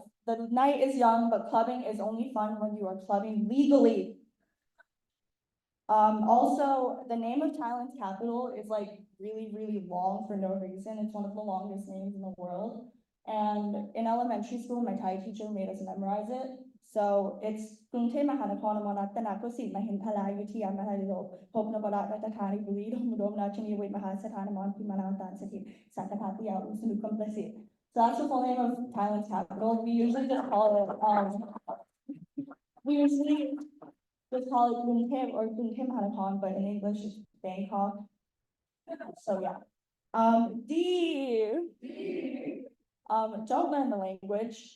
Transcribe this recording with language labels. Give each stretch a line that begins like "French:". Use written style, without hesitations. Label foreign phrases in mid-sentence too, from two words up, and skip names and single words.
English: The night is young, but clubbing is only fun when you are clubbing legally. Also, the name of Thailand's capital is like really long for no reason. It's one of the longest names in the world. And in elementary school, my Thai teacher made us memorize it. So it's Krungthep Mahanakhon Amanattanakosit Mahinphala Yuthiya Mahadilo Popnabarat Natakani Buri Domudom Nachani Wait Mahasatanaman Pimanatan Sati Satapatiya Usunukum Plasit. So that's the full name of Thailand's capital. We usually just call it Krungthep or Krungthep Mahanakhon, but in English it's Bangkok. So yeah. Don't learn the language.